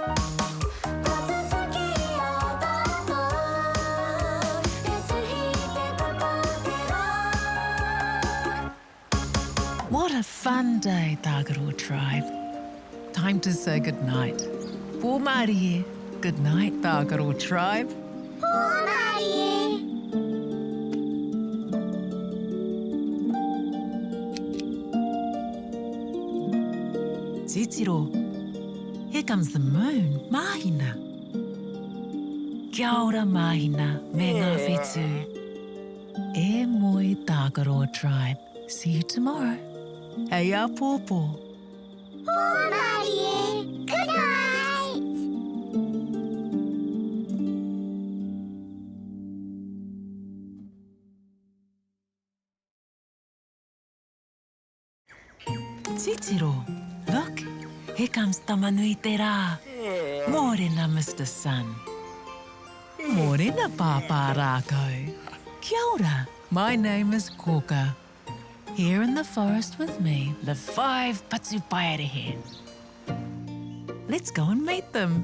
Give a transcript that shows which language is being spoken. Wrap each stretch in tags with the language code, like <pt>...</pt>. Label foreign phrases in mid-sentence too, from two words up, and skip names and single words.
<en>What a fun day, Tākaro tribe. Time to say goodnight.</en> <mi>Pō Mārie.</mi> <en>Good night, Tākaro tribe. Titiro, here comes the moon, Mahina.</en> <mi>Kia ora, Mahina, me ngā whetū. E moi, Tākaro tribe.</mi> <en>See you tomorrow.</en> <mi>Hei a pōpō.</mi> <en>Good night. Titiro, look, here comes Tamanui te rā.</en> <mi>Mōrena,</mi> <en>Mr. Sun.</en> <mi>Mōrena, Pāpā rākau. Kia ora,</mi> <en>my name is Koka. Here in the forest with me live 5 Patupaerehe. Let's go and meet them.</en>